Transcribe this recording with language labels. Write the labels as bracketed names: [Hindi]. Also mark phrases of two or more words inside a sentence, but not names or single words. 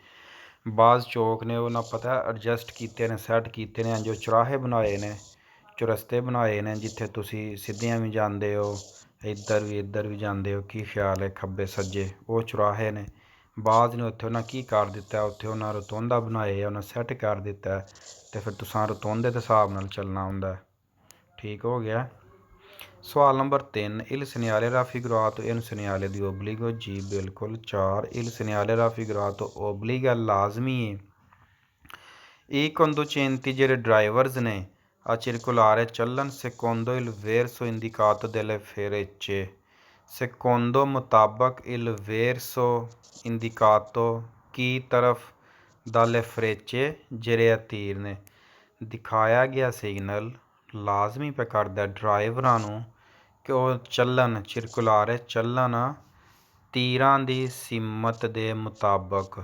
[Punjabi] ਬਾਜ਼ ਚੌਕ ਨੇ ਉਹਨਾਂ ਪਤਾ ਐਡਜਸਟ ਕੀਤੇ ਨੇ, ਸੈੱਟ ਕੀਤੇ ਨੇ, ਜੋ ਚੁਰਾਹੇ ਬਣਾਏ ਨੇ, ਚੁਰਸਤੇ ਬਣਾਏ ਨੇ ਜਿੱਥੇ ਤੁਸੀਂ ਸਿੱਧੀਆਂ ਵੀ ਜਾਂਦੇ ਹੋ, ਇੱਧਰ ਵੀ ਜਾਂਦੇ ਹੋ। ਕੀ ਖਿਆਲ ਹੈ ਖੱਬੇ ਸੱਜੇ, ਉਹ ਚੁਰਾਹੇ ਨੇ। ਬਾਜ਼ ਨੇ ਉੱਥੇ ਉਹਨਾਂ ਕੀ ਕਰ ਦਿੱਤਾ, ਉੱਥੇ ਉਹਨਾਂ ਰਤੋਂਦਾ ਬਣਾਏ, ਉਹਨਾਂ ਸੈੱਟ ਕਰ ਦਿੱਤਾ ਅਤੇ ਫਿਰ ਤੁਸਾਂ ਰਤੋਂਦੇ ਦੇ ਹਿਸਾਬ ਨਾਲ ਚੱਲਣਾ ਹੁੰਦਾ। ਠੀਕ ਹੋ ਗਿਆ। ਸਵਾਲ ਨੰਬਰ 3, [Italian] il segnale raffigurato è un segnale di obbligo। [Punjabi] ਜੀ ਬਿਲਕੁਲ। 4, [Italian] il segnale raffigurato obbliga [Punjabi] ਲਾਜ਼ਮੀ ਹੈ। [Italian] I conducenti [Punjabi] ਜਿਹੜੇ ਡਰਾਈਵਰਸ ਨੇ [Italian] a circolare ਚੱਲਣ secondo il verso indicato delle frecce। secondo ਮੁਤਾਬਕ il verso indicato [Punjabi] ਕੀ ਤਰਫ [Italian] dalle frecce [Punjabi] ਜਿਹੜੇ ਤੀਰ ਨੇ। ਦਿਖਾਇਆ ਗਿਆ ਸਿਗਨਲ ਲਾਜ਼ਮੀ ਪੇ ਕਰਦਾ ਡਰਾਈਵਰਾਂ ਨੂੰ ਕਿ ਉਹ ਚੱਲਣ, ਚਿਰਕੁਲਾਰੇ ਚੱਲਣ ਤੀਰਾਂ ਦੀ ਸੀਮਤ ਦੇ ਮੁਤਾਬਕ।